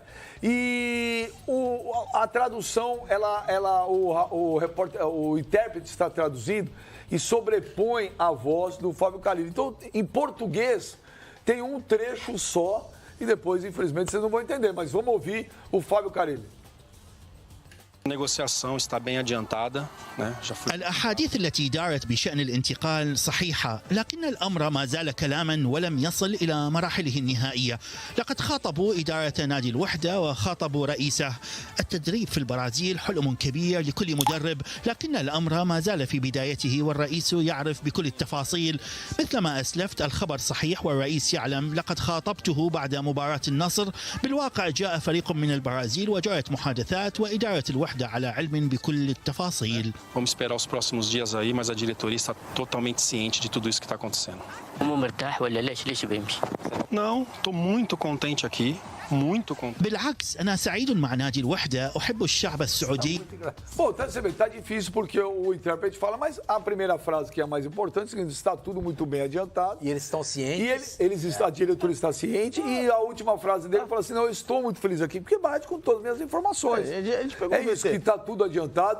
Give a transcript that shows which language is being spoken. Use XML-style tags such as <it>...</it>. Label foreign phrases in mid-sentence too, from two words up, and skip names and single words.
<pt>E a tradução, o intérprete está traduzindo e sobrepõe a voz do Fábio Carille. Então, em português, tem um trecho só e depois, infelizmente, vocês não vão entender, mas vamos ouvir o Fábio Carille. A negociação está bem adiantada, né?</pt> <ar>الأحاديث التي دارت بشأن الانتقال صحيحة، لكن الأمر ما زال كلاما ولم يصل إلى مراحله النهائية. لقد خاطبوا إدارة نادي الوحدة وخاطبوا رئيسه. التدريب في البرازيل حلم كبير لكل مدرب، لكن الأمر ما زال في بدايته والرئيس يعرف بكل التفاصيل. مثل ما أسلفت الخبر صحيح والرئيس يعلم. لقد خاطبته بعد مباراة النصر. بالواقع جاء فريق من البرازيل وجرت محادثات وإدارة الوحدة على علم بكل التفاصيل.</ar> <pt>Vamos esperar os próximos dias aí, mas a diretoria está totalmente ciente de tudo isso que está acontecendo. Não, estou muito contente aqui, muito contente.</pt> <ar>بالعكس أنا سعيد مع نادي الوحدة. أحب الشعب السعودي.</ar> <pt>Bom, tá difícil porque o intérprete fala, mas a primeira frase que é a mais importante é o seguinte: está tudo muito bem adiantado. E eles estão cientes. A diretoria está ciente. E a última frase dele fala assim: não, eu estou muito feliz aqui, porque bate com todas as minhas informações. É isso, que está tudo adiantado.</pt>